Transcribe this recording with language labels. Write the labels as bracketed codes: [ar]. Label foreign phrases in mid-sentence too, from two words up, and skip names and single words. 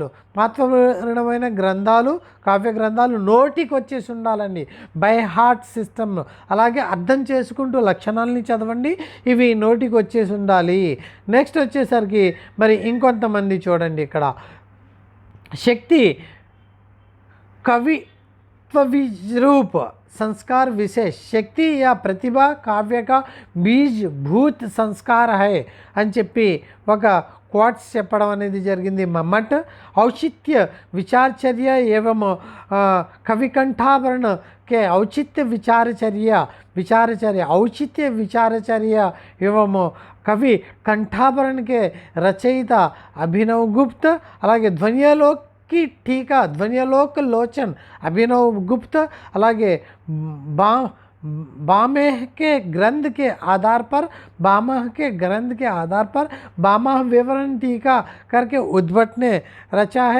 [te] మహత్వపూర్ణమైన గ్రంథాలు కావ్య గ్రంథాలు నోటికి వచ్చేసి ఉండాలండి. [en] by heart system [te] అలాగే అర్థం చేసుకుంటూ లక్షణాలని చదవండి. ఇవి నోటికి వచ్చేసి ఉండాలి. నెక్స్ట్ వచ్చేసరికి మరి ఇంకొంతమంది చూడండి ఇక్కడ శక్తి [hi] कवित्व रूप संस्कार विशेष शक्ति या प्रतिभा काव्य का बीज भूत संस्कार है [te] అని చెప్పి ఒక క్వాట్స్ చెప్పడం అనేది జరిగింది. [hi] మమ్మట్ औचित्य विचारचर्या एवं कविकंठाभरण के औचित्य विचारचर्या औचित्य विचारचर्या एवं कवि कंठाभरण के रचयिता अभिनव गुप्त అలాగే ధ్వనియాలోక్ की टीका ध्वनियालोक लोचन अभिनव गुप्त అలాగే बामेह के ग्रंथ के आधार पर बामह विवरण टीका करके उद्भट ने रचा है.